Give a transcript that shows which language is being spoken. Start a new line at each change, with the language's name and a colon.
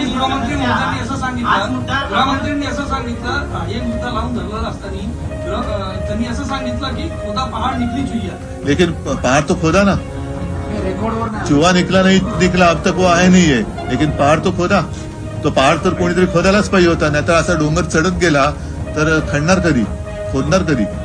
Marathi: गृहमंत्र्यांनी असं सांगितलं, एक मुद्दा लावून धरलेला असताना त्यांनी असं सांगितलं की
Hindi: खोदा पहाड निकली चुईया, लेकिन पहाड़ तो खोदा ना, चुहा निकला नहीं निकला अब तक वो आया नहीं है, लेकिन पहाड़ तो खोदा.
Marathi: तो पहाड़ तर कोणीतरी खोदायलाच पाहिजे होता, नाहीतर असा डोंगर चढत गेला तर खणणार कधी, खोदणार कधी.